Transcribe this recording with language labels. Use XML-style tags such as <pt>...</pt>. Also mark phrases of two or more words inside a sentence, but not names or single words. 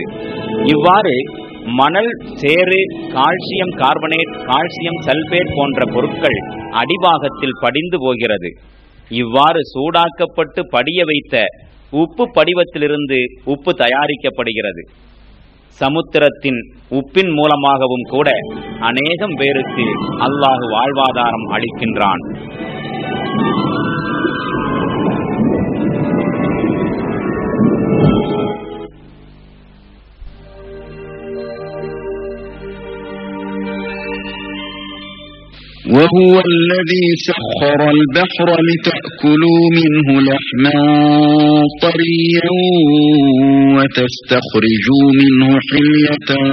<ta>இவ்வாறு மணல், சேறு,</ta> <en>calcium carbonate, calcium sulphate</en> <ta>போன்ற பொருட்கள் அடிபாகத்தில் படிந்து போகிறது. இவ்வாறு சூடாக்கப்பட்டு படிய வைத்த உப்பு படிவத்திலிருந்து உப்பு தயாரிக்கப்படுகிறது. சமுத்திரத்தின் உப்பின் மூலமாகவும் கூட அநேகம் பேருக்கு அல்லாஹ் வாழ்வாதாரம் அளிக்கின்றான்.</ta> <ar>وهو الذي سخر البحر لتأكلوا منه لحما طريا وتستخرجوا منه حلية</ar>